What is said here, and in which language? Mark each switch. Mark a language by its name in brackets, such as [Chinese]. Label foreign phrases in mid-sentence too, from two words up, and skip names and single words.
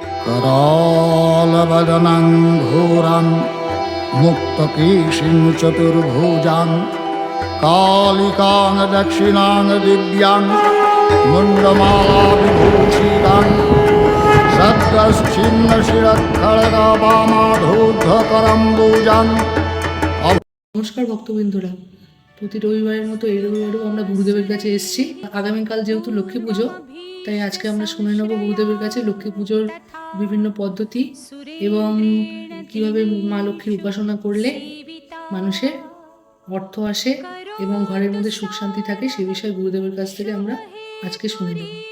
[Sanskrit] करालवदनं घोरं मुक्तकेशिं चतुर्भुजां कालिकां दक्षिणां दिव्यां मुण्डमालाविभूषितां सद्गश्चिन्नशिरःखड्गवामाधूर्धकरम्बुजां। [Bangla] নমস্কার ভক্তবৃন্দরা, প্রতি রবিবারের মতো এই রবিবারেও আমরা গুরুদেবের কাছে এসেছি। আগামীকাল যেহেতু লক্ষ্মী পুজো, তাই আজকে আমরা শুনে নেব গুরুদেবের কাছে লক্ষ্মী পুজোর বিভিন্ন পদ্ধতি এবং কিভাবে মা লক্ষ্মীর উপাসনা করলে মানুষের অর্থ আসে এবং ঘরের মধ্যে সুখ শান্তি থাকে, সে বিষয়ে গুরুদেবের কাছ থেকে আমরা আজকে শুনে নেব।